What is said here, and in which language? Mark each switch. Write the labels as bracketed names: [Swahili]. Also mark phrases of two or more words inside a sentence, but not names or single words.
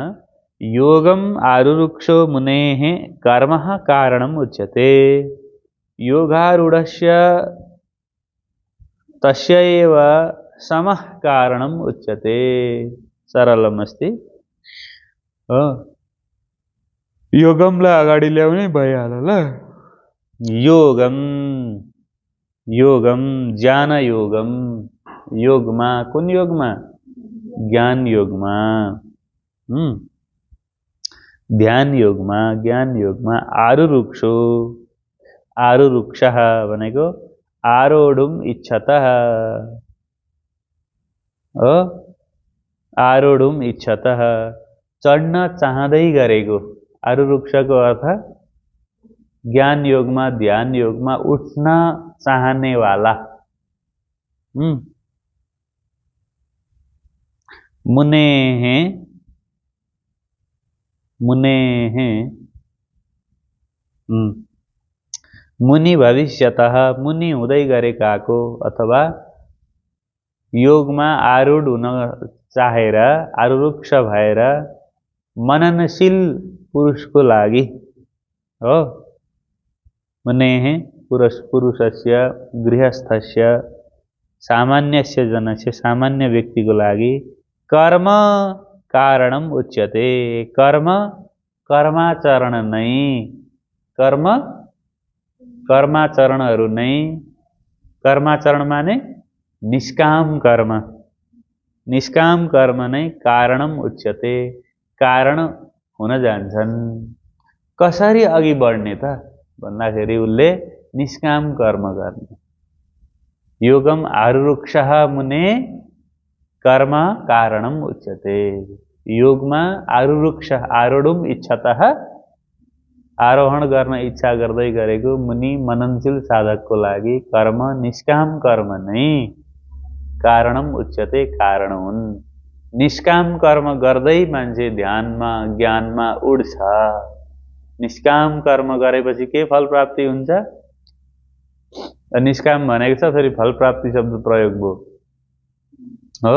[Sanskrit] योगम आरुरुक्षो मुनेः कर्मः कारणम् उच्यते योगारूढस्य तस्य एव समः कारणम् उच्यते। सरलमस्ति। [Nepali] योगमलाई अगाडि ल्याउने भइहाल्यो ल। [Sanskrit] योगम योगम ज्ञान योगम, [Nepali] योगमा कुन योगमा? ज्ञान योगमा। ध्यान योगमा, ज्ञान योगमा। [Sanskrit] आरुरुक्षो, आरुरुक्षः भनेको आरोढुम इच्छतः, आरोढुम इच्छतः [Nepali] चढ्न चाहँदै गरेको। आरुरुक्षको अर्थ ज्ञान योगमा, ध्यान योगमा उठ्न चाहने वाला। [Sanskrit] मुनेः, मुनेः मुनि भविष्यतः, [Nepali] मुनि हुँदै गरेकाको अथवा योगमा आरूढ हुन चाहेर, आरुरुक्ष भएर मननशील पुरुषको लागि हो। [Sanskrit] मुनेः पुरुषस्य, गृहस्थस्य, सामान्यस्य जनस्य, [Nepali] सामान्य व्यक्तिको लागि [Sanskrit] कर्म कारणम उच्यते। [Nepali] कर्म कर्माचरण नै, कर्म कर्माचरणहरू नै, कर्माचरण माने निष्काम कर्म, निष्काम कर्म नै [Sanskrit] कारणम उच्यते, [Nepali] कारण हुन जान्छन्। कसरी अघि बढ्ने त भन्दाखेरि उसले निष्काम कर्म गर्ने। [Sanskrit] योगम आरुरुक्षः मुने कर्म कारणम उच्यते। [Nepali] योगमा आरुरुक्ष, [Sanskrit] आरोढुम इच्छतः [Nepali] आरोहण गर्न इच्छा गर्दै गरेको मुनि, मननशील साधकको लागि कर्म, निष्काम कर्म नै [Sanskrit] कारणम उच्यते, [Nepali] कारण हुन्। निष्काम कर्म गर्दै मान्छे ध्यानमा, ज्ञानमा उड्छ। निष्काम कर्म गरेपछि के फल प्राप्ति हुन्छ? निष्काम भनेको छ, फेरि फल प्राप्ति शब्द प्रयोग भयो हो।